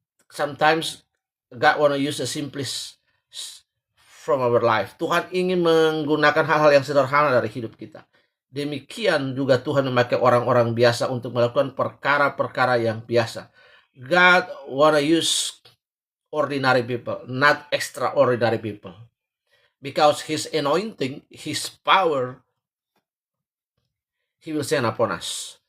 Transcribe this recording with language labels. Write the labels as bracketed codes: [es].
[en] Sometimes God want to use the simplest from our life. [id] Tuhan ingin menggunakan hal-hal yang sederhana dari hidup kita. Demikian juga Tuhan memakai orang-orang biasa untuk melakukan perkara-perkara yang biasa. [en] God wanna use ordinary people, not extraordinary people. Because his anointing, his power, he will send upon us.